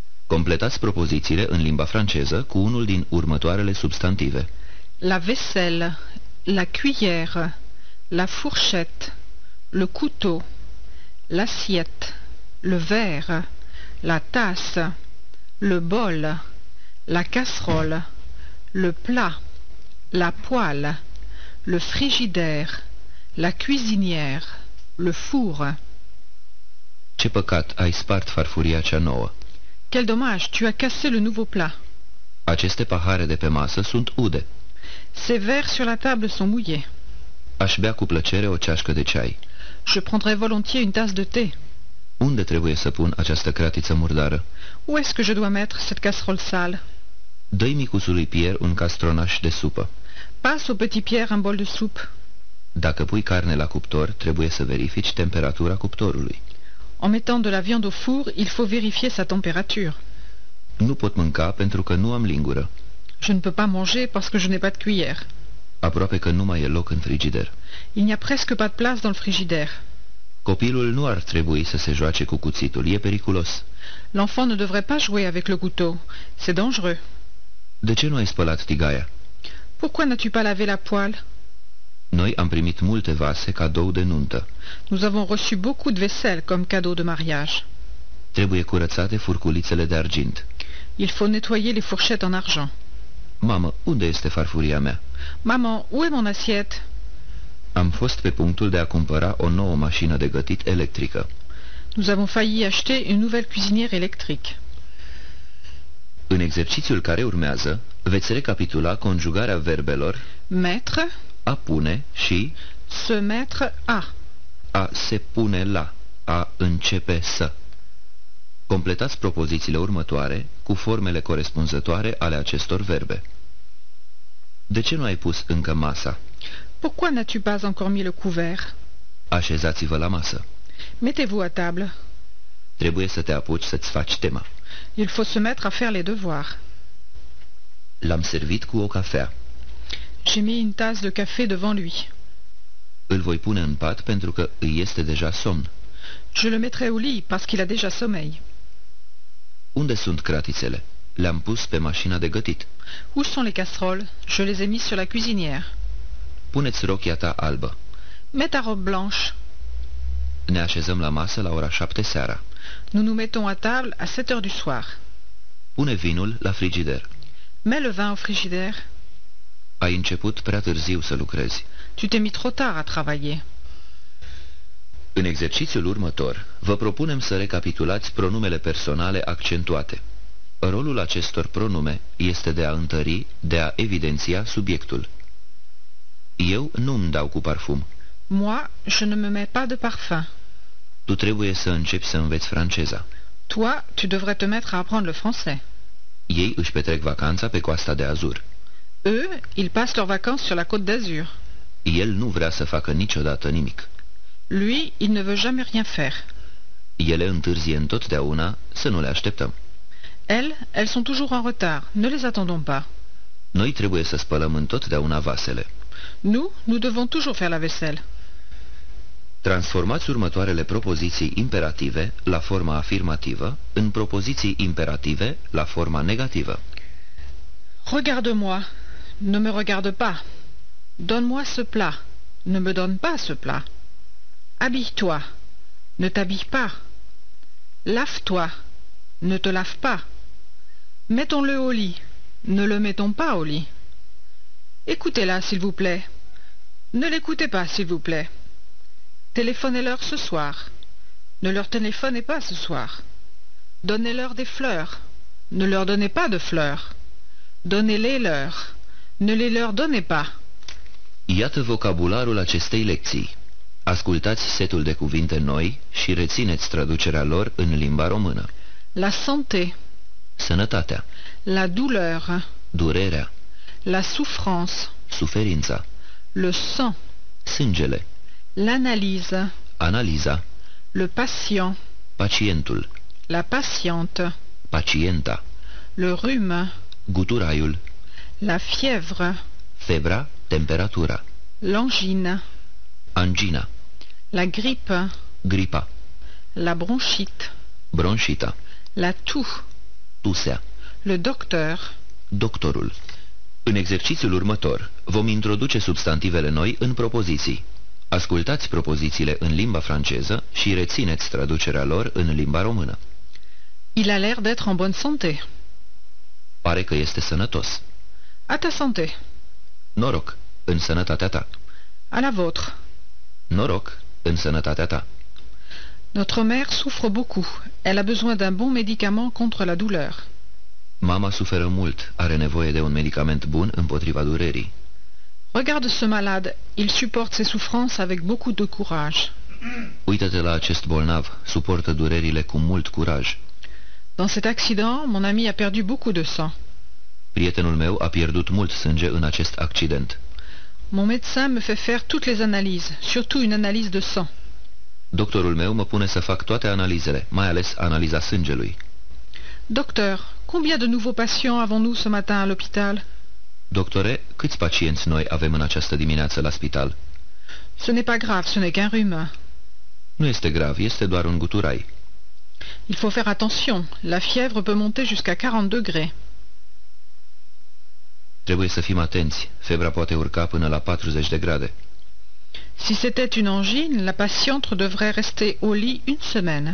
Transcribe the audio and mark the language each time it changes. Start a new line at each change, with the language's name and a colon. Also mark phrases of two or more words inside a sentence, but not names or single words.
Romanian: Completați propozițiile în limba franceză cu unul din următoarele substantive.
French: La vaisselle, la cuillère, la fourchette, le couteau, l'assiette, le verre, la tasse, le bol, la casserole, le plat, la poêle, le frigidaire, la cuisinière, le four.
Romanian: Ce păcat, ai spart farfuria cea nouă.
French: Quel dommage, tu as cassé le nouveau plat.
Romanian: Aceste pahare de pe masă sunt ude.
French: Ces verres sur la table sont mouillés.
Romanian: Aș bea cu plăcere o ceașcă de ceai.
French: Je prendrais volontiers une tasse de thé.
Romanian: Unde trebuie să pun această cratiță murdară?
French: Où est-ce que je dois mettre cette casserole sale?
Romanian: Dă-i micusului Pierre un castronaș de supă.
French: Passe au petit Pierre un bol de soupe.
Romanian: Dacă pui carne la cuptor, trebuie să verifici temperatura cuptorului.
French: En mettant de la viande au four, il faut vérifier sa température.
Romanian: Nu pot mânca pentru că nu am lingură.
French: Je ne peux pas manger parce que je n'ai pas de cuillère.
Romanian: Aproape că nu mai e loc în frigider.
French: Il n'y a presque pas de place dans le frigidaire.
Romanian: Copilul nu ar trebui să se joace cu cuțitul, e periculos.
French: L'enfant ne devrait pas jouer avec le couteau. C'est dangereux.
Romanian: De ce nu ai spălat tigaia?
French: Pourquoi n'as-tu pas lavé la poêle?
Romanian: Noi am primit multe vase cadou de nuntă.
French: Nous avons reçu beaucoup de vaisselle comme cadeau de mariage.
Romanian: Trebuie curățate furculițele de argint.
French: Il faut nettoyer les fourchettes en argent.
Romanian: Mamă, unde este farfuria mea?
French: Maman, où est mon assiette?
Romanian: Am fost pe punctul de a cumpăra o nouă mașină de gătit electrică.
French: Nous avons failli acheter une nouvelle cuisinière électrique.
Romanian: În exercițiul care urmează, veți recapitula conjugarea verbelor
French: Mettre,
Romanian: a pune și
French: se mettre à.
Romanian: a se pune la, a începe să. Completați propozițiile următoare cu formele corespunzătoare ale acestor verbe. De ce nu ai pus încă masa?
French: Pourquoi n'as-tu pas encore mis le couvert?
Romanian: Așezați-vă la masă.
French: Mettez-vous à table.
Romanian: Trebuie să te apuci să-ți faci tema.
French: Il faut se mettre à faire les devoirs.
Romanian: L-am servit cu o cafea.
French: J'ai mis une tasse de café devant lui.
Romanian: Îl voi pune în pat pentru că îi este deja somn.
French: Je le mettrai au lit parce qu'il a déjà sommeil.
Romanian: Unde sunt cratițele? Le-am pus pe mașina de gătit.
French: Où sont les casseroles? Je les ai mis sur la cuisinière.
Romanian: Puneți rochia ta albă.
French: Mets ta robe blanche.
Romanian: Ne așezăm la masă la ora 7 seara.
French: Nous nous mettons à table à 7 heures du soir.
Romanian: Pune vinul la frigider.
French: Mets le vin au frigidaire.
Romanian: Ai început prea târziu să lucrezi.
French: Tu t'es mis trop tard à travailler.
Romanian: În exercițiul următor, vă propunem să recapitulați pronumele personale accentuate. Rolul acestor pronume este de a întări, de a evidenția subiectul. Eu nu-mi dau cu parfum.
French: Moi, je ne me mets pas de parfum.
Romanian: Tu trebuie să începi să înveți franceza.
French: Toi, tu devrais te mettre à apprendre le français.
Romanian: Ei își petrec vacanța pe coasta de Azur.
French: Eux, ils passent leurs vacances sur la côte d'Azur.
Romanian: El nu vrea să facă niciodată nimic.
French: Lui, il ne veut jamais rien faire.
Romanian: Ele întârzie întotdeauna, să nu le așteptăm.
French: Elles sont toujours en retard. Ne les attendons pas.
Romanian: Noi trebuie să spălăm întotdeauna vasele.
French: Nous devons toujours faire la vaisselle.
Romanian: Transformați următoarele propoziții imperative la forma afirmativă în propoziții imperative la forma negativă.
French: Regarde-moi, ne me regarde pas. Donne-moi ce plat, ne me donne pas ce plat. Habille-toi, ne t'habille pas. Lave-toi, ne te lave pas. Mettons-le au lit, ne le mettons pas au lit. Écoutez-la, s'il vous plaît. Ne l'écoutez pas, s'il vous plaît. Téléphonez-leur ce soir. Ne leur téléphonez pas ce soir. Donnez-leur des fleurs. Ne leur donnez pas de fleurs. Donnez-les-leur. Ne les leur donnez pas.
Romanian: Iată vocabularul acestei lecții. Ascultați setul de cuvinte noi și rețineți traducerea lor în limba română.
French: La santé.
Romanian: Sănătatea.
French: La douleur.
Romanian: Durerea.
French: La souffrance.
Romanian: Suferința.
French: Le sang.
Romanian: Sângele.
French: L'analyse.
Romanian: Analiza.
French: Le patient.
Romanian: Pacientul.
French: La patiente.
Romanian: Pacienta.
French: Le rhume.
Romanian: Guturaiul.
French: La fièvre.
Romanian: Febra, temperatura.
French: L'angine.
Romanian: Angina.
French: La grippe.
Romanian: Gripa.
French: La bronchite.
Romanian: Bronșita.
French: La toux.
Romanian: tusea.
French: Le docteur.
Romanian: Doctorul. În exercițiul următor vom introduce substantivele noi în propoziții. Ascultați propozițiile în limba franceză și rețineți traducerea lor în limba română.
French: Il a l'air d'être en bonne santé.
Romanian: Pare că este sănătos.
French: À ta santé.
Romanian: Noroc, în sănătatea ta.
French: À la vôtre.
Romanian: Noroc, în sănătatea ta.
French: Notre mère souffre beaucoup. Elle a besoin d'un bon médicament contre la douleur.
Romanian: Mama suferă mult, are nevoie de un medicament bun împotriva durerii.
French: Regarde ce malade, il supporte ses souffrances avec beaucoup de courage.
Romanian: Uită-te la acest bolnav, suportă durerile cu mult curaj.
French: Dans cet accident, mon ami a perdu beaucoup de sang.
Romanian: Prietenul meu a pierdut mult sânge în acest accident.
French: Mon médecin me fait faire toutes les analyses, surtout une analyse de sang.
Romanian: Doctorul meu mă pune să fac toate analizele, mai ales analiza sângelui.
French: Docteur, combien de nouveaux patients avons-nous ce matin à l'hôpital?
Romanian: Doctore, câți pacienți noi avem în această dimineață la spital?
French: Ce n'est pas grave, ce n'est qu'un rhume.
Romanian: Nu este grav, este doar un guturai.
French: Il faut faire attention, la fièvre peut monter jusqu'à 40 degrés.
Romanian: Trebuie să fim atenți, febra poate urca până la 40 de grade.
French: Si c'était une angine, la patiente devrait rester au lit une semaine.